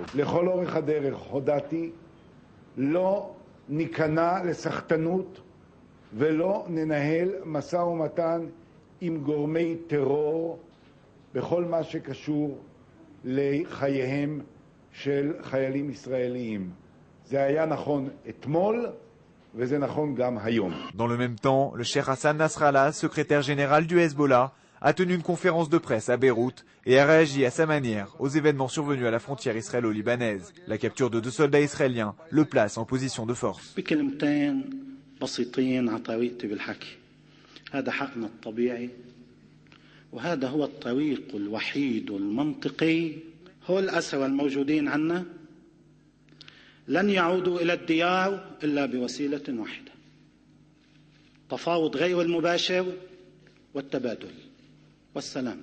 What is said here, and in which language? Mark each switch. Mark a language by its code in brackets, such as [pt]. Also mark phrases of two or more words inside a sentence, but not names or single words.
[he] לכל אורך הדרך הודעתי, לא ניכנע לסחטנות ולא ננהל משא ומתן עם גורמי טרור בכל מה שקשור לחייהם של חיילים ישראליים. זה היה נכון אתמול וזה נכון גם היום. [fr] Dans le même temps, le cheikh Hassan Nasrallah, secrétaire général du Hezbollah, a tenu une conférence de presse à Beyrouth et a réagi à sa manière aux événements survenus à la frontière israélo-libanaise. La capture de 2 soldats israéliens le place en position de force. [ar] وهذا هو الطريق الوحيد والمنطقي. هو الأسرى الموجودين عنا لن يعودوا إلى الديار إلا بوسيلة واحدة: تفاوض غير المباشر والتبادل والسلام.